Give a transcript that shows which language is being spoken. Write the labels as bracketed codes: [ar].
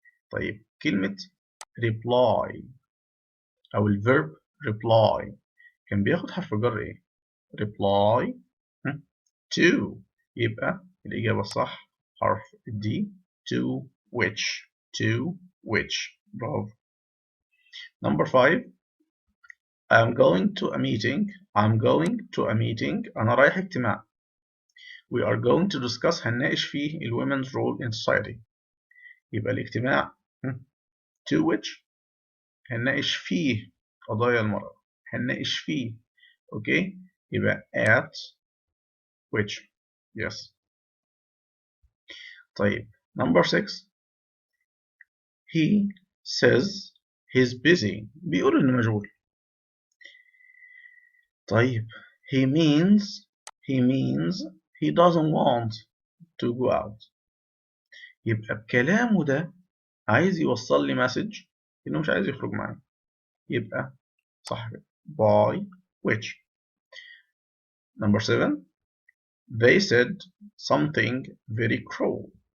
[ar] طيب كلمة reply أو الverb reply كان بياخد حرف جر إيه؟ [en] reply to. [ar] يبقى الإجابة الصح حرف D [en] to which. [ar] برافو. [en] number 5 I'm going to a meeting. [ar] أنا رايح اجتماع. [en] we are going to discuss [ar] هنناقش فيه ال [en] women's role in society. [ar] يبقى الاجتماع [en] to which [ar] هنناقش فيه قضايا المرأة. هنناقش فيه. اوكي. يبقى [en] at which. yes. [ar] طيب [en] number 6 he says he's busy. [ar] بيقول انه مشغول. طيب [en] he means he doesn't want to go out. [ar] يبقى بكلامه ده عايز يوصل لي مسج انه مش عايز يخرج معايا. يبقى صح [en] by which. number 7 they said something very cruel.